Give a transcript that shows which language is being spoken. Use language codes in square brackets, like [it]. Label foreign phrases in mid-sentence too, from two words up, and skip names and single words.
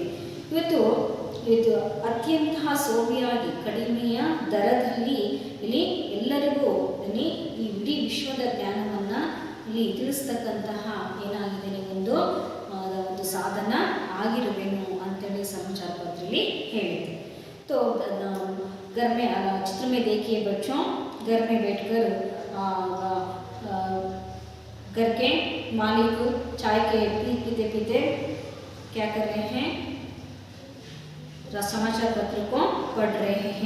[kn] ಇವತ್ತು ಅತ್ಯಂತ ಸೋವಿಯಾಗಿ ಕಡಿಮೆಯ ದರದಲ್ಲಿ ಇಲ್ಲಿ ಎಲ್ಲರಿಗೂ ಈ ಇಡೀ ವಿಶ್ವದ ಜ್ಞಾನವನ್ನು ಇಲ್ಲಿ ತಿಳಿಸ್ತಕ್ಕಂತಹ ಏನಾಗಿದೆ ಒಂದು ಸಾಧನ ಆಗಿರುವೆನು ಅಂತೇಳಿ [hi] समाचार पत्र [kn] ಹೇಳಿದೆ. [hi] तो घर में चित्र में देखिए बच्चों, घर में बैठकर घर के मालिक चाय के पीते पीते क्या कर रहे हैं, समाचार पत्र को पढ़ रहे हैं.